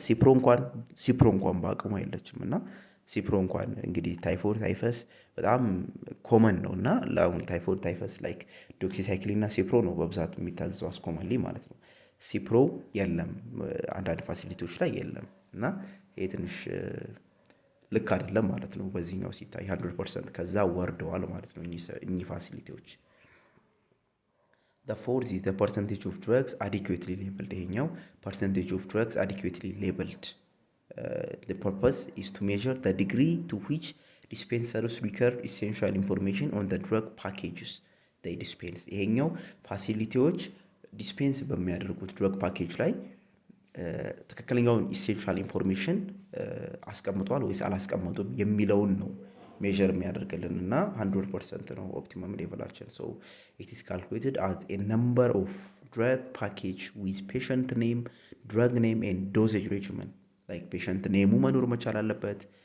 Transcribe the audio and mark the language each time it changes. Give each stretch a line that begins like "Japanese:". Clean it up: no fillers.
Amharic: ሲፕሮ እንኳን በአቅሙ የለችም እና ሲፕሮ እንኳን እንግዲህ ታይፎይድ ታይፈስ በጣም ኮመን ነው እና ለአሁን ታይፎይድ ታይፈስ ላይክ ዶክሲሳይክሊን እና ሲፕሮ ነው በብዛት የሚታዘዘው አስኮመንሊ ማለት ነው። ሲፕሮ የለም አንዳንድ ፋሲሊቲዎች ላይ የለም እና ይሄ ትንሽ ልክ አይደለም ማለት ነው። በዚህኛው ሲታይ 100% ከዛ ወርደዋል ማለት ነው እኚህ ፋሲሊቲዎች።
English: The fourth is the percentage of drugs adequately labeled.
Amharic: ይሄኛው
English: percentage of drugs adequately labeled. The purpose is to measure the degree to which dispensers record essential information on the drug packages they dispense.
Amharic: ይሄኛው ፋሲሊቲዎች ዲስፔንስ በሚያደርጉት ድረግ ፓኬጅ ላይ ትክክለኛውን ኢሴንሻል ኢንፎርሜሽን አስቀምጧል ወይስ አላስቀመጡም የሚለውን ነው ሜዥር የሚያደርግልን እና 100% ነው ኦፕቲመም ሌቨላችን።
English: ሶ ኢት ኢዝ ካልኩሌትድ አዝ ኤ ነምበር ኦፍ ድረግ ፓኬጅ ዊዝ ፔሸንት ኔም፣ ድረግ ኔም ኤንድ ዶዜጅ ሬጅመን።
Amharic: ላይክ ፔሸንት ኔሙ መኖር መቻል አለበት፣